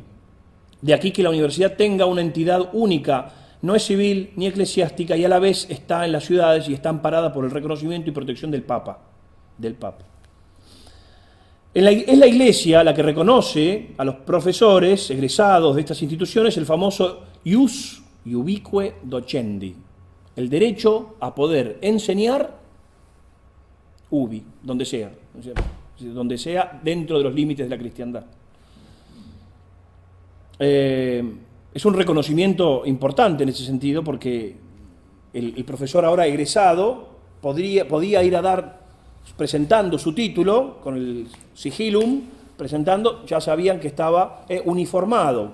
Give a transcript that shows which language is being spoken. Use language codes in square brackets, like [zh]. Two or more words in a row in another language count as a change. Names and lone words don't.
[es] De aquí que la universidad tenga una entidad única, no es civil ni eclesiástica, y a la vez está en las ciudades y está amparada por el reconocimiento y protección del Papa. Es la Iglesia la que reconoce a los profesores egresados de estas instituciones el famoso [la] ius iubique docendi, [es] el derecho a poder enseñar ubi, donde sea dentro de los límites de la cristiandad. Es un reconocimiento importante en ese sentido, porque el profesor ahora egresado podía ir a dar, presentando su título, con el sigillum, ya sabían que estaba uniformado.